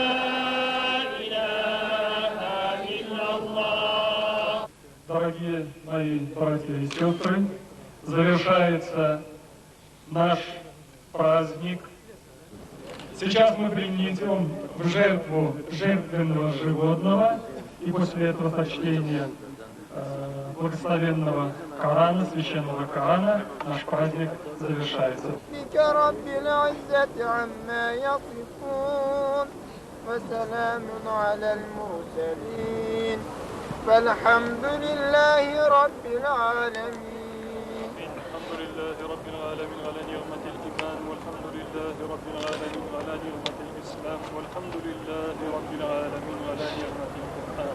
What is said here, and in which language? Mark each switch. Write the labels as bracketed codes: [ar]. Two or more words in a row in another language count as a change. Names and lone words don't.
[ru] Дорогие мои братья и сестры, завершается наш праздник. Сейчас мы принесем в жертву жертвенного животного, и после этого сочтения благословенного Корана, священного Корана, наш праздник завершается. [ar] فالحمد لله رب العالمين. الحمد لله رب العالمين على نعمة الإيمان، والحمد لله رب العالمين على نعمة الإسلام، والحمد لله رب العالمين على نعمة القرآن.